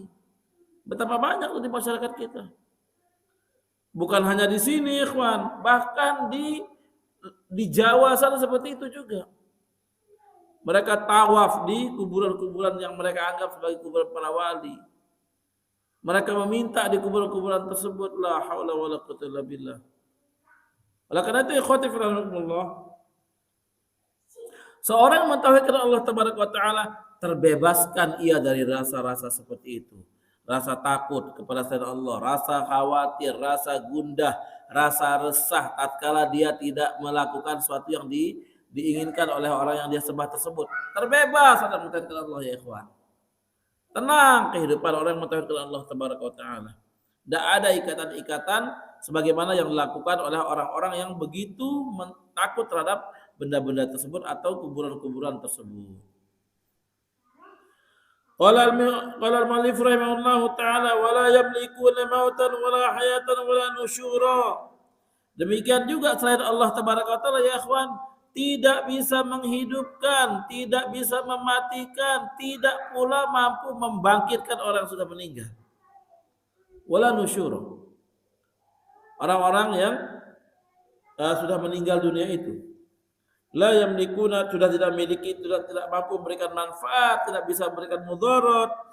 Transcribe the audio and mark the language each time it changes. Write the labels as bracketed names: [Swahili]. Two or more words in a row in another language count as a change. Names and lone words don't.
[Indonesian] Betapa banyak di masyarakat kita. Bukan hanya di sini, ikhwan, bahkan di Jawa sana seperti itu juga. Mereka tawaf di kuburan-kuburan yang mereka anggap sebagai kuburan para wali. Mereka meminta di kuburan-kuburan tersebut, [Arabic] لا حول ولا قوة إلا بالله. [Indonesian] Oleh karena itu, [Arabic] إخوتي في الله, [Indonesian] seorang mentauhidkan [Arabic] الله تبارك وتعالى [Indonesian] terbebaskan ia dari rasa-rasa seperti itu. Rasa takut kepada selain Allah, rasa khawatir, rasa gundah, rasa resah tatkala dia tidak melakukan sesuatu yang diinginkan oleh orang yang dia sembah tersebut. Terbebas dari mentauhidkan [Arabic] الله يا إخوان. [Indonesian] Tenang kehidupan orang yang mentauhidkan [Arabic] الله تبارك وتعالى. [Indonesian] Tidak ada ikatan-ikatan sebagaimana yang dilakukan oleh orang-orang yang begitu takut terhadap benda-benda tersebut atau kuburan-kuburan tersebut. [Arabic] قال المؤلف رحمه الله تعالى ولا يملكون موتا ولا حياة ولا نشورا. [Indonesian] Demikian juga selain [Arabic] الله تبارك وتعالى يا إخوان, [Indonesian] tidak bisa menghidupkan, tidak bisa mematikan, tidak pula mampu membangkitkan orang yang sudah meninggal. [Arabic] ولا نشورا. [Indonesian] Orang-orang yang sudah meninggal dunia itu [Arabic] لا يملكون, [Indonesian] sudah tidak memiliki, sudah tidak mampu memberikan manfaat, tidak bisa memberikan mudarat.